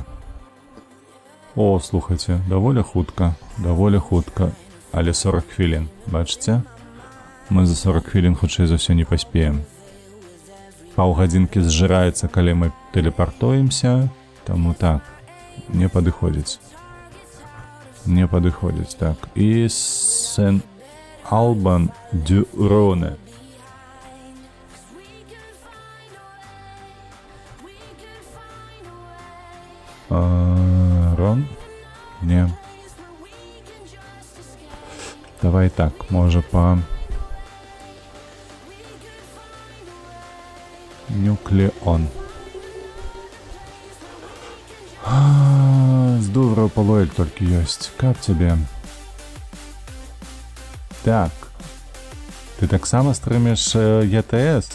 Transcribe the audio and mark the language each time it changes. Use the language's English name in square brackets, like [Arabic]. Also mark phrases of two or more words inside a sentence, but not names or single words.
[Belarusian] О, слухайце, даволі хутка, але 40 хвілін, бачыце? Мы за 40 хвілін хутчэй за ўсё не паспеем. Паўгадзінкі зжыраецца, калі мы тэлепартуемся, таму так, не падыходзіць. Так. І Сен-Албан-дю-Роне. Рон? Не. Давай так, може по... Нуклеон. З Дувра Палуэль толькі ёсць. Каб цябе? Так. Ты таксама стрымеш ЕТС?